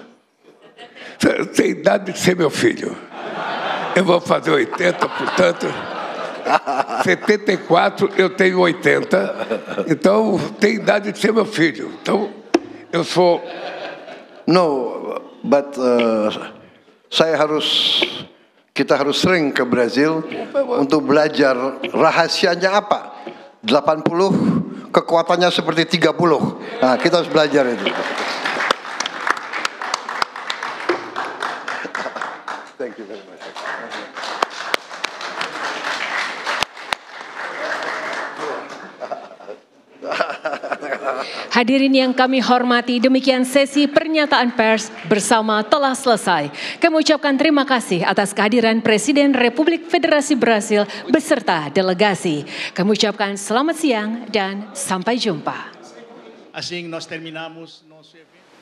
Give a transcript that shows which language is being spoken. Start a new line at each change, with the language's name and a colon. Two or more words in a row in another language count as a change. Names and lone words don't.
Portuguese: Você tem idade de ser meu filho. Eu vou fazer 80, portanto, 74, eu tenho 80. Então, tem idade de ser meu filho. Então, eu sou...
English: No,
Indonesian: but kita harus sering ke Brazil untuk belajar rahasianya apa. 80 kekuatannya seperti 30. Nah, kita harus belajar itu.
English: Thank you very much.
Indonesian: Hadirin yang kami hormati, demikian sesi pernyataan pers bersama telah selesai. Kami ucapkan terima kasih atas kehadiran Presiden Republik Federasi Brasil beserta delegasi. Kami ucapkan selamat siang dan sampai jumpa.
Portuguese: Assim nós terminamos nosso evento.